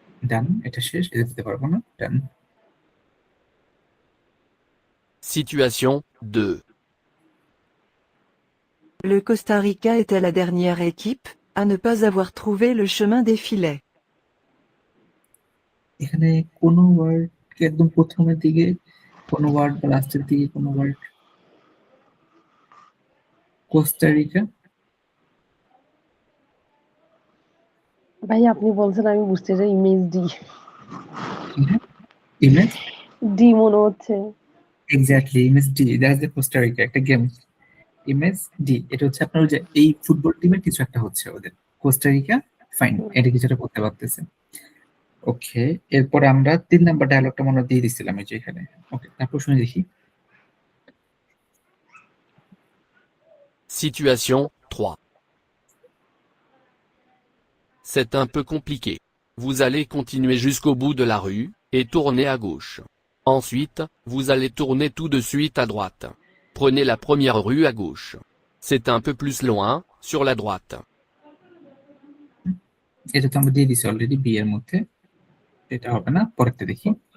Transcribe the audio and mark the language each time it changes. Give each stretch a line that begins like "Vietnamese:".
Bangla: ডান, এটা শেষ, এটা দিতে পারবো না, ডান।
French: Situation 2. Le Costa Rica était la dernière équipe à ne pas avoir trouvé le chemin des filets.
Bangla: এখানে কোনো ওয়ার্ড একদম প্রথমের দিকে, কোনো ওয়ার্ড বা লাস্টের দিকে কোনো ওয়ার্ড? কোস্টারিকা। ভাই আপনি বলছেন আমি বুঝতে চাই ইমেজ ডি। ইমেজ, ডি মনে হচ্ছে। Exactly, image D, that's the Costa Rica, একটা গেম। ইমেজ ডি, এটা হচ্ছে আপনার ওই যে এই ফুটবল টিমের কিছু একটা হচ্ছে ওদের, কোস্টারিকা। ফাইন, এটা কিছুটা করতে পারতেছে। ওকে, এরপরে আমরা 3 নাম্বার ডায়লগটা মনে হয় দিয়ে দিছিলাম এই যে এখানে। ওকে, তারপর শুনে দেখি।
French: Situation 3. C'est un peu compliqué. Vous allez continuer jusqu'au bout de la rue, et tourner à gauche. Ensuite, vous allez tourner tout de suite à droite. Prenez la première rue à gauche. C'est un peu plus loin, sur la droite.
Bangla: এটা তো আমরা দিয়ে দিছি already B এর মধ্যে, এটা হবে না, পরেরটা দেখি।